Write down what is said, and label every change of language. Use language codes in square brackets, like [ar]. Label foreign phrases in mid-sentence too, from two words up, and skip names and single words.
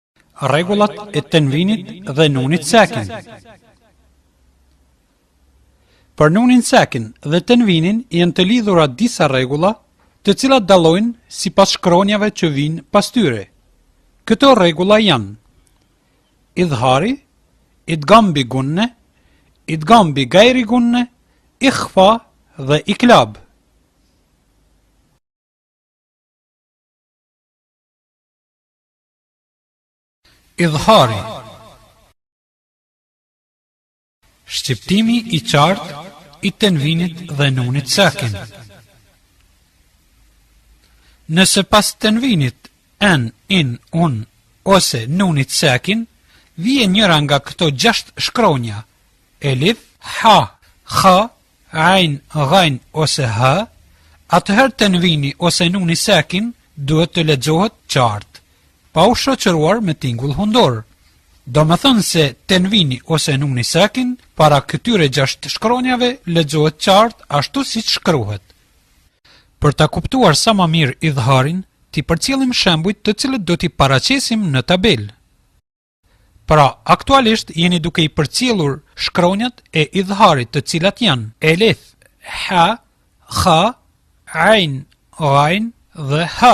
[sq] rregullat e tenvinit dhe nunit sakin. Për nunin sakin dhe tenvinin janë të lidhura disa rregulla, të cilat dallojnë sipas shkronjave që vijnë pas tyre. Këto rregulla janë: idhari, [ar] إدغام بغنة، إدغام بغير غنة, [sq] ikhfa dhe iklab. Idhari, shqiptimi i qartë i tenvinit dhe nunit sakin. Nëse pas tenvinit en, in, un ose nunit sakin vije njëra nga këto 6 shkronja, elif, ha, kha, ain, ghain ose ha, atëherë tenvini ose nuni sakin duhet të lexohet qartë, pa u shoqëruar me tingull hundor. Do me thënë se tenvini ose nuni sakin para këtyre 6 shkronjave lexohet qartë ashtu siç shkruhet. Për ta kuptuar sa më mirë idharin, ti përcjellim shembujt të cilët do t'i paraqesim në tabel. Pra, aktualisht jeni duke i përcjellur shkronjat e idharit, të cilat janë elif, ha, kha, ain, ghain dhe ha.